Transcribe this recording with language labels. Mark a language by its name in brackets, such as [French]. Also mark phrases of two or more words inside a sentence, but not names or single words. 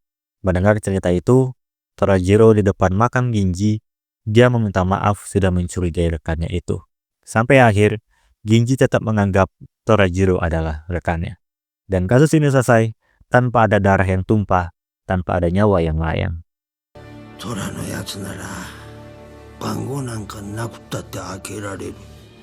[Indonesian] Mendengar cerita itu, Torajiro di depan makam Ginji, dia meminta maaf sudah mencurigai rekannya itu. Sampai akhir, Ginji tetap menganggap Torajiro adalah rekannya. Dan kasus ini selesai tanpa ada darah yang tumpah, tanpa ada nyawa yang melayang. [Japanese] 虎のやつなら番号なんかなくったって開けられる。